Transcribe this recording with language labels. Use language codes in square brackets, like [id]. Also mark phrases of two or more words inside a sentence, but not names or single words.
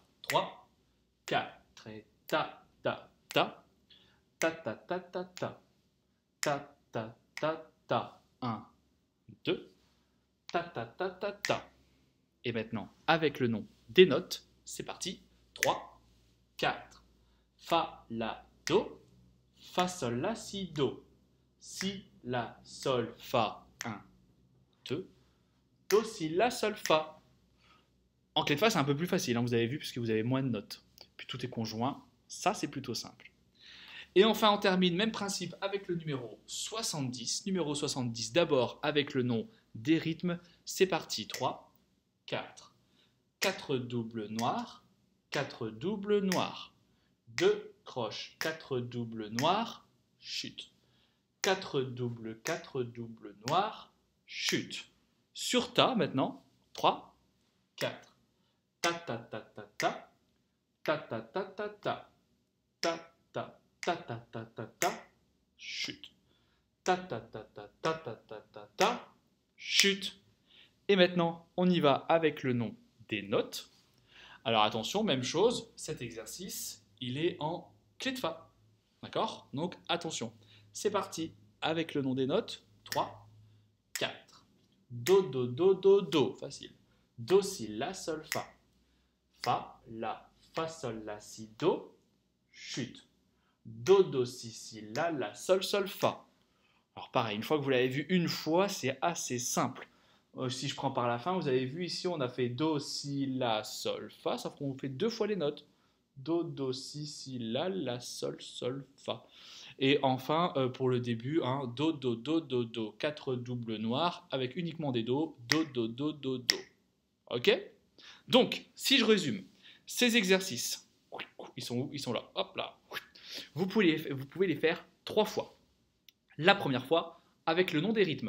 [fr] 3, 4 et ta, ta, ta. Ta, ta, ta, ta, ta. Ta, ta, ta, ta. 1, 2. Ta, ta, ta, ta, ta. Et maintenant, avec le nom des notes, c'est parti. 3, 4. Fa, la, do. Fa, sol, la, si, do. Si, la, sol, fa. 1, 2. Do, si, la, sol, fa. En clé de fa, c'est un peu plus facile, hein, vous avez vu, puisque vous avez moins de notes. Puis tout est conjoint. Ça, c'est plutôt simple. Et enfin, on termine, même principe, avec le numéro 70. Numéro 70, d'abord avec le nom des rythmes. C'est parti. 3, 4. 4 doubles noirs. 4 doubles noirs. 2 croches. 4 doubles noirs. Chute. 4 doubles noirs. Chute. Sur ta, maintenant. 3, 4. Ta, ta, ta, ta, ta. Ta, ta, ta, ta, ta. Ta, ta. Ta ta ta ta ta, chute. Ta ta ta ta ta ta ta ta ta, chute. Et maintenant, on y va avec le nom des notes. Alors attention, même chose, cet exercice, il est en clé de fa. D'accord? Donc attention. C'est parti avec le nom des notes. 3, 4. Do, do, do, do, do. Facile. Do, si, la, sol, fa. Fa, la, fa, sol, la, si, do. Chute. Do, do, si, si, la, sol, sol, fa. Alors pareil, une fois que vous l'avez vu une fois, c'est assez simple. Si je prends par la fin, vous avez vu ici, on a fait do, si, la, sol, fa. Ça fait qu'on fait 2 fois les notes. Do, do, si, la, sol, sol, fa. Et enfin, pour le début, hein, do, do, do, do, do. 4 doubles noirs avec uniquement des do. Do, do, do, do, do. Ok? Donc, si je résume, ces exercices, ils sont où? Ils sont là. Hop là. Vous pouvez les faire 3 fois. La première fois avec le nom des rythmes.